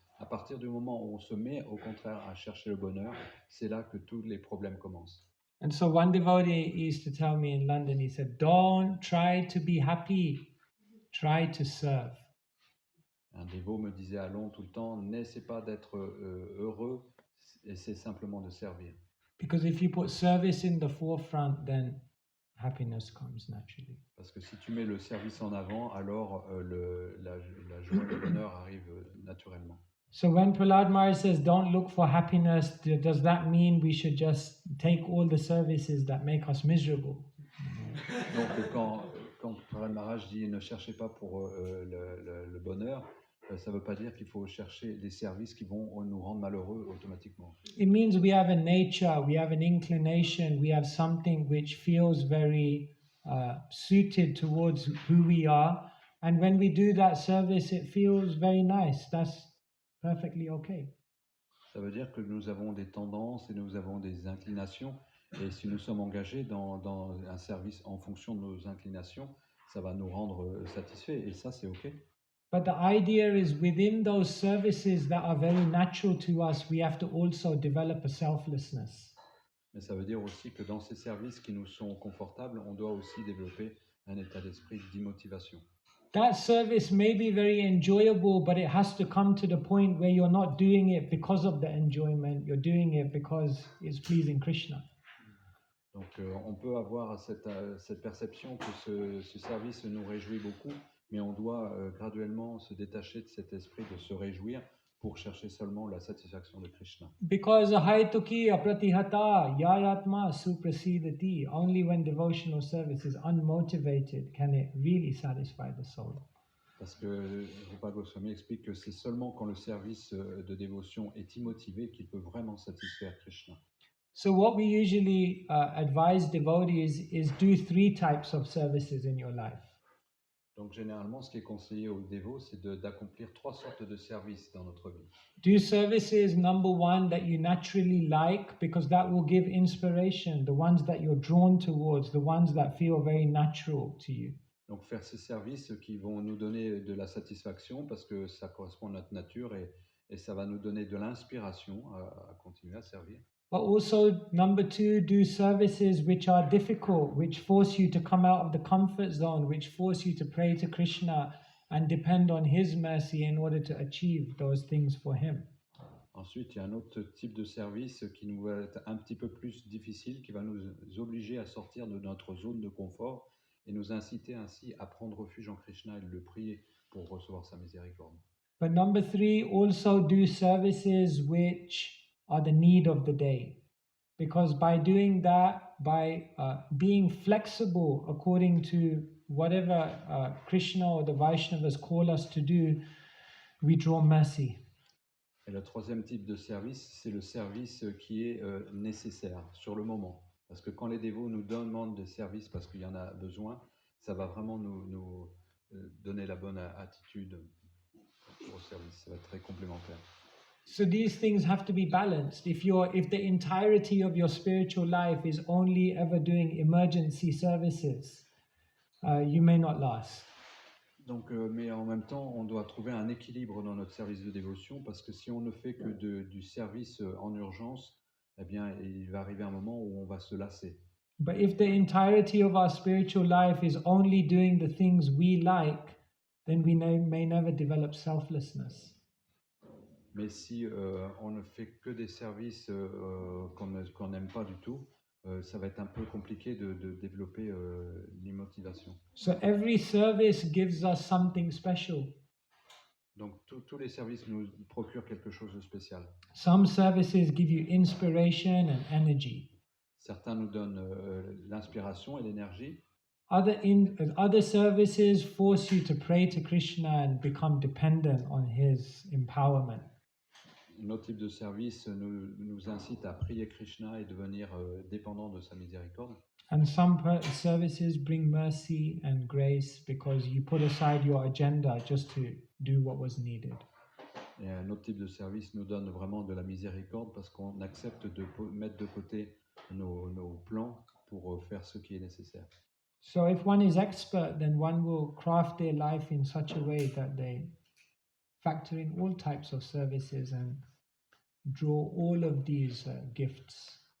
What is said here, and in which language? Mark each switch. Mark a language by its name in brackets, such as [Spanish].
[French] À partir du moment où on se met au contraire à chercher le bonheur, c'est là que tous les problèmes commencent. [English] And so one devotee used to tell me in London, he said, don't try to be happy, try to serve. [French] Un dévot me disait à Londres tout le temps, n'essaie pas d'être heureux, essaie simplement de servir. [English] Because if you put service in the forefront, then happiness comes naturally. [French] Parce que si tu mets le service en avant, alors la joie et le bonheur arrivent naturellement. [English] So when Prahlad Maharaj says, don't look for happiness, does that mean we should just take all the services that make us miserable? [French] Donc quand Prahlad Maharaj dit ne cherchez pas pour le bonheur, ça ne veut pas dire qu'il faut chercher des services qui vont nous rendre malheureux automatiquement. [English] It means we have a nature, we have an inclination, we have something which feels very suited towards who we are. And when we do that service, it feels very nice. That's perfectly okay. [French] Ça veut dire que nous avons des tendances et nous avons des inclinations. Et si nous sommes engagés dans un service en fonction de nos inclinations, ça va nous rendre satisfaits. Et ça, c'est OK. [English] But the idea is within those services that are very natural to us, we have to also develop a selflessness. [French] Mais ça veut dire aussi que dans ces services qui nous sont confortables, on doit aussi développer un état d'esprit d'immotivation. [English] That service may be very enjoyable, but it has to come to the point where you're not doing it because of the enjoyment, you're doing it because it's pleasing Krishna. [French] Donc on peut avoir cette perception que ce service nous réjouit beaucoup, mais on doit graduellement se détacher de cet esprit de se réjouir pour chercher seulement la satisfaction de Krishna. [English] Because [Sanskrit] haituki apratihata yayatma suprasidati. [English] Only when devotional service is unmotivated can it really satisfy the soul. [French] Parce que Rupa Goswami explique que c'est seulement quand le service de dévotion est immotivé qu'il peut vraiment satisfaire Krishna. [English] So what we usually advise devotees is do 3 types of services in your life. [French] Donc généralement, ce qui est conseillé aux dévots, c'est d'accomplir 3 sortes de services dans notre vie. [English] Do services, number 1, that you naturally like, because that will give inspiration, the ones that you're drawn towards, the ones that feel very natural to you. [French] Donc faire ces services qui vont nous donner de la satisfaction parce que ça correspond à notre nature et ça va nous donner de l'inspiration à continuer à servir. [English] But also, number 2, do services which are difficult, which force you to come out of the comfort zone, which force you to pray to Krishna and depend on His mercy in order to achieve those things for Him. [French] Ensuite, il y a un autre type de service qui nous va être un petit peu plus difficile, qui va nous obliger à sortir de notre zone de confort et nous inciter ainsi à prendre refuge en Krishna et de le prier pour recevoir sa miséricorde. [English] But number 3, also do services which are the need of the day. Because by doing that, by being flexible according to whatever Krishna or the Vaishnavas call us to do, we draw mercy. [French] Et le troisième type de service, c'est le service qui est nécessaire sur le moment. Parce que quand les dévots nous demandent des services parce qu'il y en a besoin, ça va vraiment nous donner la bonne attitude au service. Ça va être très complémentaire. [English] So these things have to be balanced. If the entirety of your spiritual life is only ever doing emergency services, you may not last. [French] Donc, mais en même temps, on doit trouver un équilibre dans notre service de dévotion parce que si on ne fait que du service en urgence, eh bien, il va arriver un moment où on va se lasser. [English] But if the entirety of our spiritual life is only doing the things we like, then we may never develop selflessness. [French] Mais si on ne fait que des services qu'on n'aime pas du tout, ça va être un peu compliqué de développer l'immotivation. [English] So every service gives us something special. [French] Donc tous les services nous procurent quelque chose de spécial. [English] Some services give you inspiration and energy. [French] Certains nous donnent l'inspiration et l'énergie. [English] Other services force you to pray to Krishna and become dependent on his empowerment. [French] Notre type de service nous incite à prier Krishna et devenir dépendant de sa miséricorde. [English] And some services bring mercy and grace because you put aside your agenda just to do what was needed. [French] Et un autre type de service nous donne vraiment de la miséricorde parce qu'on accepte de mettre de côté nos plans pour faire ce qui est nécessaire. [English] So if one is expert, then one will craft their life in such a way that they factor in all types of services and draw all of these gifts.